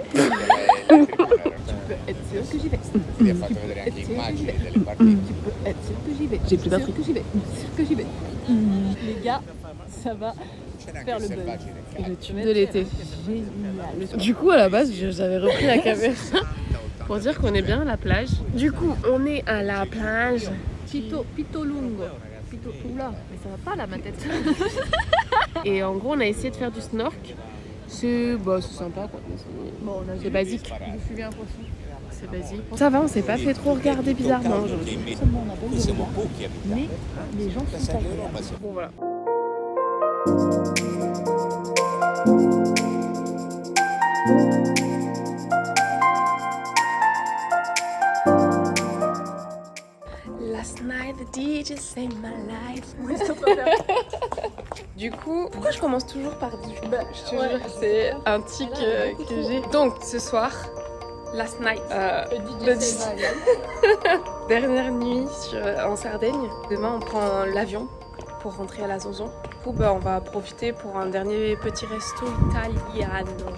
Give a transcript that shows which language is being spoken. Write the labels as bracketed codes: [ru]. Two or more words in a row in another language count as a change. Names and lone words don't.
[fr] Tu peux être sûr que j'y vais. [it] Vi ha fatto vedere anche immagini delle partite. [fr] Tu peux être sûr que j'y vais. J'ai plus batterie que j'y vais. Sûr que j'y vais. Les gars, ça va [it] C'era [fr] faire [it] anche [fr] le [it] il [fr] buzz. [it] selvaggio del [fr] Le [it] calcio. [fr] tube de l'été. Du coup, à la base, j'avais repris la caméra pour dire qu'on est bien à la plage. Du coup, on est à la plage. [it] Pito lungo. [fr] Oula, mais ça va pas là ma tête. Et en gros, on a essayé de faire du snork. C'est sympa quoi. Bon, on a C'est basique. J'ai suivi un poisson. C'est basique. Ça va, on s'est pas fait trop regarder bizarrement aujourd'hui. Seulement on a pas eu de [it] Siamo [fr] regard. [it] pochi abitanti. [fr] Mais les gens sont [it] Pensate [fr] agréables. [it] all'Europa, siamo [fr] Bon voilà. [en] Last night the DJ saved my life. [fr] Du coup, pourquoi je commence toujours par du? Je te jure, c'est un tic que j'ai. Donc ce soir, [en] last night, [fr] le dernière nuit en Sardaigne. Demain, on prend l'avion pour rentrer à la Zonzon. Du coup, on va profiter pour un dernier petit resto italiano.